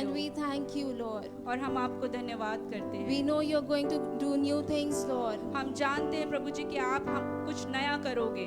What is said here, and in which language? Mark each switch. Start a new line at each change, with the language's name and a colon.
English: And
Hindi: हो
English: we thank you, Lord.
Hindi: और हम आपको धन्यवाद करते
English: We
Hindi: हैं।
English: know you're going to do new things, Lord.
Hindi: हम जानते हैं प्रभु जी कि आप हम कुछ नया करोगे